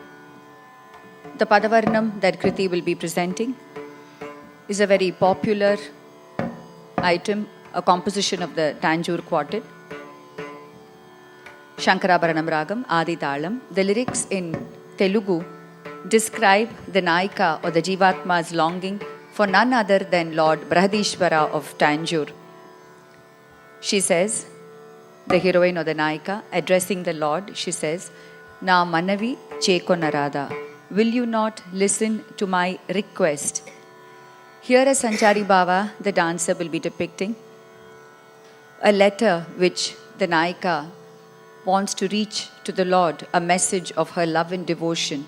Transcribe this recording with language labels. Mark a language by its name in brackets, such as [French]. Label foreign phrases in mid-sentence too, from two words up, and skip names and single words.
[English] The Padavarnam that Kriti will be presenting is a very popular item, a composition of the Tanjore Quartet, Shankarabharanam Ragam, Adi Talam. The lyrics in Telugu describe the Naika or the Jivatma's longing for none other than Lord Brihadishvara of Tanjore. She says, the heroine or the Naika, addressing the Lord, she says, [Telugu] నా మనవి చేకో నారదా, [English] will you not listen to my request? Here as Sanchari Baba, the dancer, will be depicting a letter which the Naika wants to reach to the Lord, a message of her love and devotion.